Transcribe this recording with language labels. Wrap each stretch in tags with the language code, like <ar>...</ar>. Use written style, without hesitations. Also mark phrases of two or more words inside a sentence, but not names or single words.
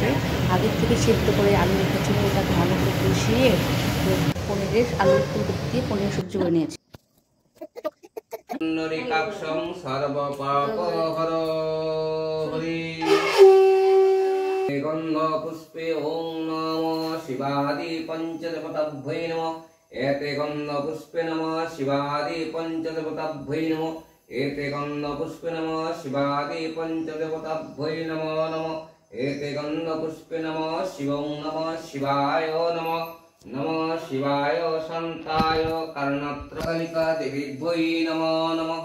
<bn>আগের থেকে সেদ্ধ করে আলু রেখেছিল, ওটাকে ভালো করে কষিয়ে আলুর ফুলকপি দিয়ে পনির সবজি করে নিয়েছে।</bn> <sa>পুষ্পে ওং নমঃ শিবাদি পঞ্চদেবতাভ্যৈ নমঃ। एते गन्धपुष्पे नमः शिवादि पंचदेवताभ्यै नमः। एते गन्धपुष्पे नमः शिवादि पंचदेवताभ्यै नमो नमः। एते गन्धपुष्पे नमः शिवं नमः शिवाय नमः। नमः शिवाय शान्ताय कर्णत्रकालिका देवीभ्यै नमो नमः।</sa>